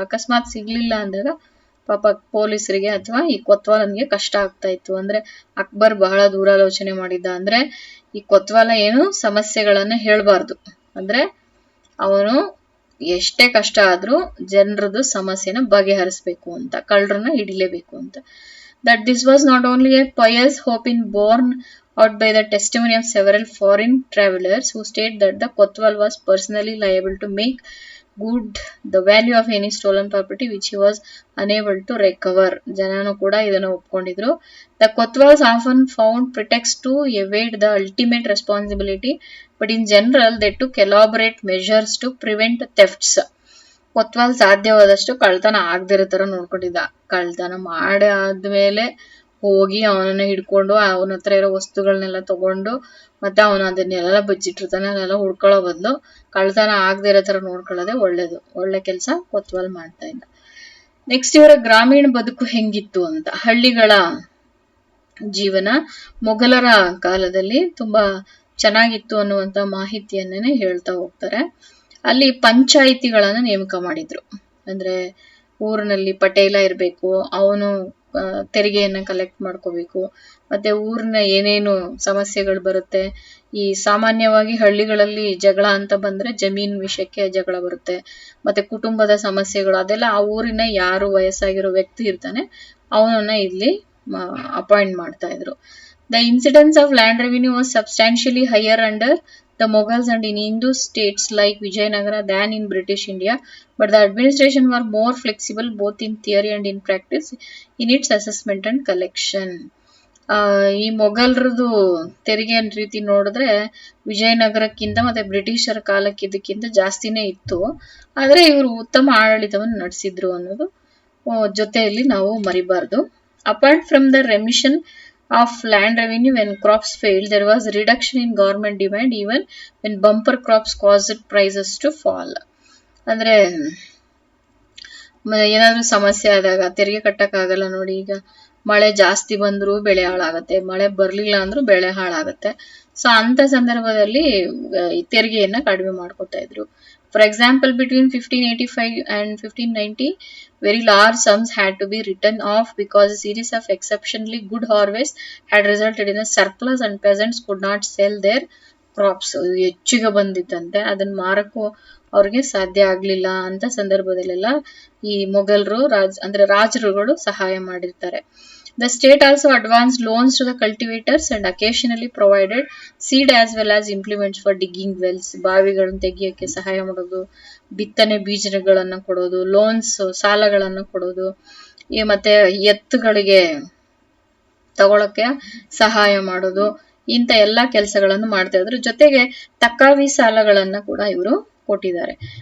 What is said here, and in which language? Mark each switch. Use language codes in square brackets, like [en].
[kn] ಅಕಸ್ಮಾತ್ ಸಿಗ್ಲಿಲ್ಲ ಅಂದಾಗ ಪಾಪ ಪೊಲೀಸರಿಗೆ ಅಥವಾ ಈ ಕೊತ್ವಾಲನ್ಗೆ ಕಷ್ಟ ಆಗ್ತಾ ಇತ್ತು. ಅಂದ್ರೆ ಅಕ್ಬರ್ ಬಹಳ ದೂರಾಲೋಚನೆ ಮಾಡಿದ್ದ. ಅಂದ್ರೆ ಈ ಕೊತ್ವಾಲ ಏನು ಸಮಸ್ಯೆಗಳನ್ನ ಹೇಳ್ಬಾರ್ದು, ಅಂದ್ರೆ ಅವನು ಎಷ್ಟೇ ಕಷ್ಟ ಆದ್ರೂ ಜನರದ್ದು ಸಮಸ್ಯೆನ ಬಗೆಹರಿಸ್ಬೇಕು ಅಂತ, ಕಳ್ಳರನ್ನ ಹಿಡಿಲೇಬೇಕು ಅಂತ. [en] That this was not only a pious hope borne out by the testimony of several foreign travelers who state that the Kotwal was personally liable to make good the value of any stolen property which he was unable to recover. [kn] ಜನನು ಕೂಡ ಇದನ್ನ ಒಪ್ಕೊಂಡಿದ್ರು. [en] The Kotwals often found pretext to evade the ultimate responsibility, but in general they took elaborate measures to prevent thefts. [kn] ಕೊತ್ವಾಲ್ ಸಾಧ್ಯವಾದಷ್ಟು ಕಳ್ತನ ಆಗದಿರೋ ತರ ನೋಡ್ಕೊಂಡಿದ್ದ. ಕಳ್ತನ ಮಾಡಿ ಆದ್ಮೇಲೆ ಹೋಗಿ ಅವನನ್ನ ಹಿಡ್ಕೊಂಡು ಅವನ ಹತ್ರ ಇರೋ ವಸ್ತುಗಳನ್ನೆಲ್ಲ ತಗೊಂಡು ಮತ್ತೆ ಅವನು ಅದನ್ನೆಲ್ಲ ಬಚ್ಚಿಟ್ಟಿರ್ತಾನೆ, ಅದನ್ನೆಲ್ಲ ಹುಡ್ಕೊಳ್ಳೋ ಬದಲು ಕಳ್ತನ ಆಗದೆ ಇರೋ ತರ ನೋಡ್ಕೊಳ್ಳೋದೇ ಒಳ್ಳೇದು. ಒಳ್ಳೆ ಕೆಲಸ ಕೊತ್ವಾಲ್ ಮಾಡ್ತಾ ಇದ್ದ. ನೆಕ್ಸ್ಟ್ ಇವರ ಗ್ರಾಮೀಣ ಬದುಕು ಹೆಂಗಿತ್ತು ಅಂತ. ಹಳ್ಳಿಗಳ ಜೀವನ ಮೊಘಲರ ಕಾಲದಲ್ಲಿ ತುಂಬಾ ಚೆನ್ನಾಗಿತ್ತು ಅನ್ನುವಂತ ಮಾಹಿತಿಯನ್ನೇ ಹೇಳ್ತಾ ಹೋಗ್ತಾರೆ. ಅಲ್ಲಿ ಪಂಚಾಯಿತಿಗಳನ್ನ ನೇಮಕ ಮಾಡಿದ್ರು. ಅಂದ್ರೆ ಊರಿನಲ್ಲಿ ಪಟೇಲ ಇರ್ಬೇಕು, ಅವನು ತೆರಿಗೆಯನ್ನ ಕಲೆಕ್ಟ್ ಮಾಡ್ಕೋಬೇಕು. ಮತ್ತೆ ಊರಿನ ಏನೇನು ಸಮಸ್ಯೆಗಳು ಬರುತ್ತೆ, ಈ ಸಾಮಾನ್ಯವಾಗಿ ಹಳ್ಳಿಗಳಲ್ಲಿ ಜಗಳ ಅಂತ ಬಂದ್ರೆ ಜಮೀನ್ ವಿಷಯಕ್ಕೆ ಜಗಳ ಬರುತ್ತೆ. ಮತ್ತೆ ಕುಟುಂಬದ ಸಮಸ್ಯೆಗಳು, ಅದೆಲ್ಲ ಆ ಊರಿನ ಯಾರು ವಯಸ್ಸಾಗಿರೋ ವ್ಯಕ್ತಿ ಇರ್ತಾನೆ ಅವನನ್ನ ಇಲ್ಲಿ ಅಪಾಯಿಂಟ್ ಮಾಡ್ತಾ ಇದ್ರು. [en] The incidence of land revenue was substantially higher under the Mughals and in Hindu states like Vijayanagara than in British India, but the administration were more flexible both in theory and in practice in its assessment and collection. [kn] ಈ ಮೊಘಲರದು ತೆರಿಗೆ ರೀತಿ ನೋಡಿದ್ರೆ ವಿಜಯನಗರಕ್ಕಿಂತ ಮತ್ತೆ ಬ್ರಿಟಿಷರ ಕಾಲಕ್ಕಿದ್ದಕ್ಕಿಂತ ಜಾಸ್ತಿನೇ ಇತ್ತು. ಆದ್ರೆ ಇವರು ಉತ್ತಮ ಆಡಳಿತವನ್ನು ನಡೆಸಿದ್ರು ಅನ್ನೋದು ಜೊತೆಯಲ್ಲಿ ನಾವು ಮರಿಬಾರ್ದು. [en] Apart from the remission of land revenue when crops failed, there was reduction in government demand even when bumper crops caused prices to fall. [kn] ಅಂದ್ರೆ ಏನಾದ್ರೂ ಸಮಸ್ಯೆ ಆದಾಗ ತೆರಿಗೆ ಕಟ್ಟಕ್ಕಾಗಲ್ಲ ನೋಡಿ, ಈಗ ಮಳೆ ಜಾಸ್ತಿ ಬಂದ್ರು ಬೆಳೆ ಹಾಳಾಗತ್ತೆ, ಮಳೆ ಬರ್ಲಿಲ್ಲ ಅಂದ್ರೂ ಬೆಳೆ ಹಾಳಾಗತ್ತೆ. ಸೊ ಅಂತ ಸಂದರ್ಭದಲ್ಲಿ ತೆರಿಗೆಯನ್ನ ಕಡಿಮೆ ಮಾಡ್ಕೊತಾ ಇದ್ರು. [en] For example, between 1585 and 1590, very large sums had to be written off because a series of exceptionally good harvests had resulted in a surplus and peasants could not sell their crops. [kn] ಹೆಚ್ಚಿಗೆ ಬಂದಿತ್ತಂತೆ, ಅದನ್ನ ಮಾರಕ್ಕೂ ಅವ್ರಿಗೆ ಸಾಧ್ಯ ಆಗ್ಲಿಲ್ಲ. ಅಂತ ಸಂದರ್ಭದಲ್ಲೆಲ್ಲ ಈ ಮೊಘಲರು ಅಂದ್ರೆ ರಾಜರುಗಳು ಸಹಾಯ ಮಾಡಿರ್ತಾರೆ. [en] The state also advanced loans to the cultivators and occasionally provided seed as well as implements for digging wells. [kn] ಬಾವಿಗಳನ್ನು ತೆಗಿಯಕ್ಕೆ ಸಹಾಯ ಮಾಡೋದು, ಬಿತ್ತನೆ ಬೀಜಗಳನ್ನ ಕೊಡೋದು, ಲೋನ್ಸ್ ಸಾಲಗಳನ್ನ ಕೊಡೋದು, ಮತ್ತೆ ಎತ್ತುಗಳಿಗೆ ತಗೊಳಕ್ಕೆ ಸಹಾಯ ಮಾಡೋದು, ಇಂಥ ಎಲ್ಲಾ ಕೆಲಸಗಳನ್ನು ಮಾಡ್ತಾ ಇದ್ರು. ಜೊತೆಗೆ ತಕ್ಕಾವಿ ಸಾಲಗಳನ್ನ ಕೂಡ ಇವರು ಕೊಟ್ಟಿದ್ದಾರೆ.